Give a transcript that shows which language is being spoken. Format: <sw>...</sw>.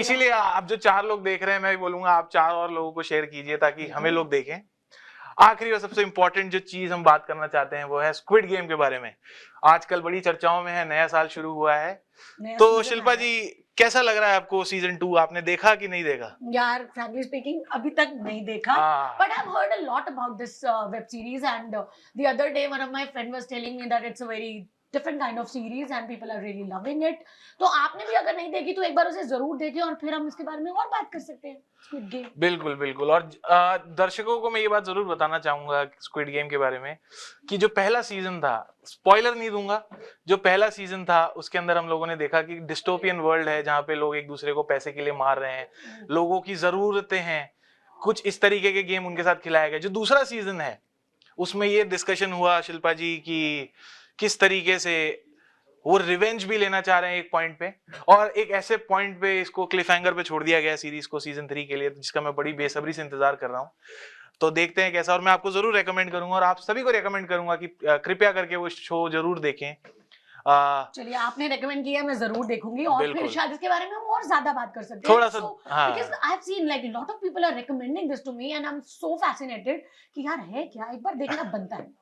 <hi>इसीलिए आप जो 4 लोग देख रहे हैं, मैं भी बोलूंगा आप 4 और लोगों को शेयर कीजिए ताकि हमें लोग देखें। आखिरी और सबसे इंपॉर्टेंट जो चीज हम बात करना चाहते हैं वो है स्क्विड गेम के बारे में। आजकल बड़ी चर्चाओं में है, नया साल शुरू हुआ है, नया तो</hi> <en>season</en> <hi>शिल्पा आया। जी कैसा लग रहा है आपको सीजन 2? आपने देखा कि नहीं देखा? यार</hi> <en>frankly speaking</en> <hi>अभी तक नहीं देखा, हाँ।</hi> <en>but I've heard a lot about this web series and the other day one of my friend was telling me that it's a very different kind of series and people are really loving it.</en> <hi>तो आपने भी अगर नहीं देखी तो एक बार उसे जरूर देखें और फिर हम इसके बारे में और बात कर सकते हैं। स्क्विड गेम बिल्कुल बिल्कुल, और दर्शकों को मैं ये बात जरूर बताना चाहूंगा स्क्विड गेम के बारे में कि जो पहला सीजन था, स्पॉइलर नहीं दूंगा, जो पहला सीजन था उसके अंदर हम लोगों ने देखा कि डिस्टोपियन वर्ल्ड है जहाँ पे लोग एक दूसरे को पैसे के लिए मार रहे हैं, लोगों की जरूरतें हैं, कुछ इस तरीके के गेम उनके साथ खिलाया गया। जो दूसरा सीजन है उसमें ये डिस्कशन हुआ शिल्पा जी कि किस तरीके से वो रिवेंज भी लेना चाह रहे हैं एक पॉइंट पे, और एक ऐसे पॉइंट पे इसको क्लिफ हैंगर पे छोड़ दिया गया सीरीज को सीजन 3 के लिए, जिसका मैं बड़ी बेसब्री से इंतजार कर रहा हूँ। तो देखते हैं कैसा, और मैं आपको जरूर रेकमेंड करूंगा और आप सभी को रेकमेंड करूंगा कि कृपया करके वो शो जरूर देखें। चलिए आपने रेकमेंड किया, मैं जरूर देखूंगी और फिर बिल्कुल। शायद इसके बारे में हम और ज्यादा बात कर सकते हैं। थोड़ा सा, हाँ।</hi> <en>because I've seen like a lot of people are recommending this to me and I'm so fascinated</en> <hi>कि यार है क्या, एक बार देखना बनता है।</hi>